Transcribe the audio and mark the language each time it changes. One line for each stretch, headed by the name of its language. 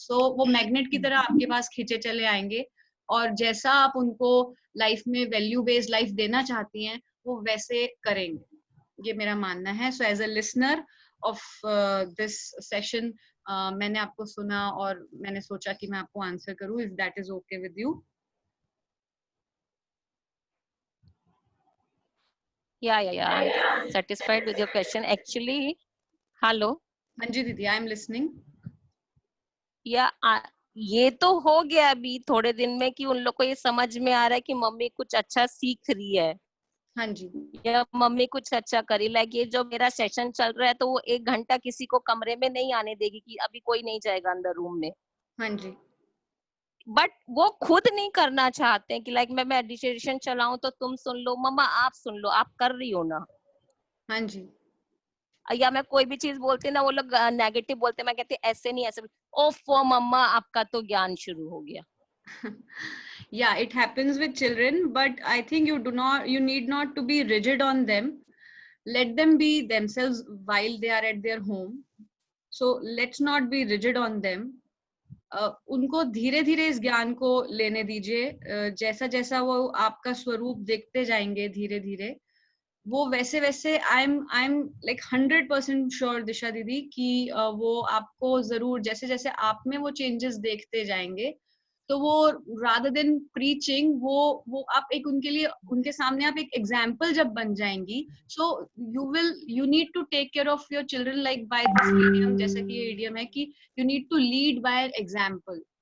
Hindi: so वो magnet की तरह आपके पास खींचे चले आएंगे, और जैसा आप उनको लाइफ में वैल्यू बेस्ड लाइफ देना चाहती हैं वो वैसे करेंगे, ये मेरा मानना है।
English: so as a listener of this session,
Hindi: मैंने आपको सुना और मैंने सोचा कि मैं आपको आंसर करूं,
English: If that is okay with you. या I'm satisfied with your question actually।
Hindi: Hello. हाँ जी दीदी,
English: I am listening.
Hindi: या ये तो हो गया अभी थोड़े दिन में कि उन लोग को ये समझ में आ रहा है कि मम्मी कुछ अच्छा सीख रही है, हाँ जी। या मम्मी कुछ अच्छा करी। लाइक ये जो मेरा सेशन चल रहा है, तो वो 1 घंटा किसी को कमरे में नहीं आने देगी कि अभी कोई नहीं जाएगा अंदर रूम में। हाँ जी। बट वो खुद नहीं करना चाहते हैं कि लाइक मैं मेडिटेशन चलाऊं तो तुम सुन लो, मम्मा आप सुन लो, आप कर रही हो ना। हाँ जी। या मैं कोई भी चीज बोलती ना, वो लोग नेगेटिव बोलते, मैं कहती ऐसे नहीं ऐसे। ओफो मम्मा आपका तो ज्ञान शुरू हो गया।
English: Yeah, it happens with children, but I think you need not to be rigid on them. Let them be themselves while they are at their home, so let's not be rigid on them।
Hindi: उनको धीरे धीरे इस ज्ञान को लेने दीजिए। जैसा जैसा वो आपका स्वरूप देखते जाएंगे धीरे धीरे, वो वैसे वैसे
English: I am like 100% sure
Hindi: दिशा दीदी कि वो आपको जरूर, जैसे जैसे आप में वो चेंजेस देखते जाएंगे, तो वो
English: rather than preaching,
Hindi: वो आप एक उनके लिए, उनके सामने आप एक एग्जाम्पल जब बन जाएंगी,
English: so you need to take care of your children like by this idiom,
Hindi: जैसा कि ये इडियम है कि
English: You need to lead by example.